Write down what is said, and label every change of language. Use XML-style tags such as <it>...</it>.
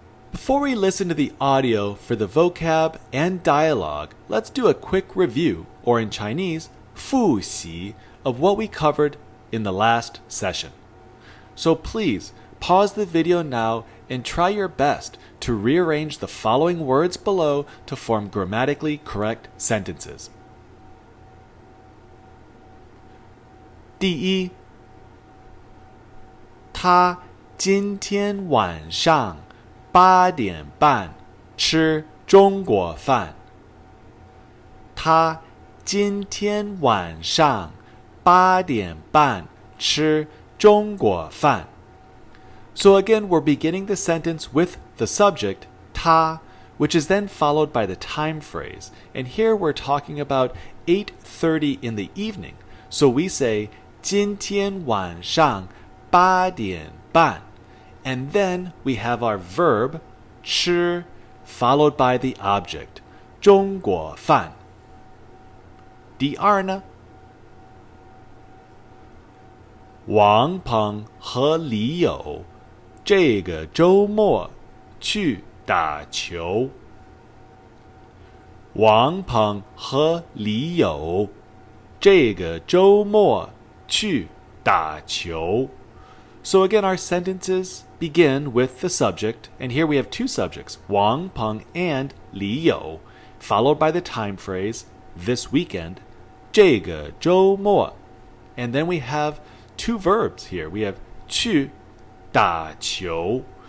<en>Before we listen to the audio for the vocab and dialogue, let's do a quick review, or in Chinese, 复习, of what we covered in the last session. So please, pause the video now and try your best to rearrange the following words below to form grammatically correct sentences.</en> <zh>第一，他今天晚上8点半吃中国饭。他今天晚上8点半吃中国饭。</zh> <en>So again, we're beginning the sentence with the subject, 他, which is then followed by the time phrase. And here we're talking about 8:30 in the evening. So we say,</en> <zh>今天晚上8点半.</zh> <en>And then we have our verb, 吃, followed by the object, 中国饭。</en> <zh>第二呢，王鹏和李友这个周末去打球。王鹏和李友这个周末去打球。</zh> <en>So again, our sentences begin with the subject, and here we have two subjects, Wang Peng and Li You, followed by the time phrase, this weekend,</en> <zh>这个周末.</zh> <en>And then we have two verbs here. We have</en> <zh>去打球.</zh>